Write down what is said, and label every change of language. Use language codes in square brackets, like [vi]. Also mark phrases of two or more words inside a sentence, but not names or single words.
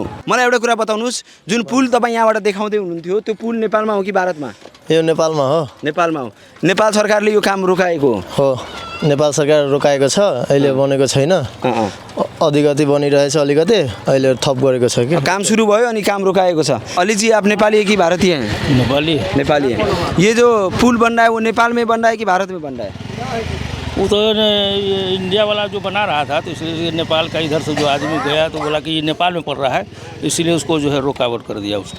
[ne] मलाई एउटा कुरा बताउनुहोस्, जुन पुल तपाईँ यहाँबाट देखाउँदै हुनुहुन्थ्यो त्यो पुल नेपालमा हो कि भारतमा? यो नेपालमा हो। नेपालमा हो। नेपाल सरकारले यो काम रोकाएको हो। नेपाल सरकार रोकाएको छ, अहिले बनेको छैन। अलिकति बनिरहेछ, अलिकति अहिले थप गरेको छ कि। काम सुरु भयो अनि काम रोकाएको छ। [hi] अली जी आप नेपाली है कि भारतीय हैं? नेपाली है। ये जो पुल बन रहा है वो नेपाल में बन रहा है कि भारत में बन रहा है? वो तो इंडिया वाला जो बना रहा था, तो इसलिए नेपाल का इधर से जो आदमी गया तो बोला कि ये नेपाल में पड़ रहा है, इसीलिए उसको जो है रुकावट कर दिया उसको।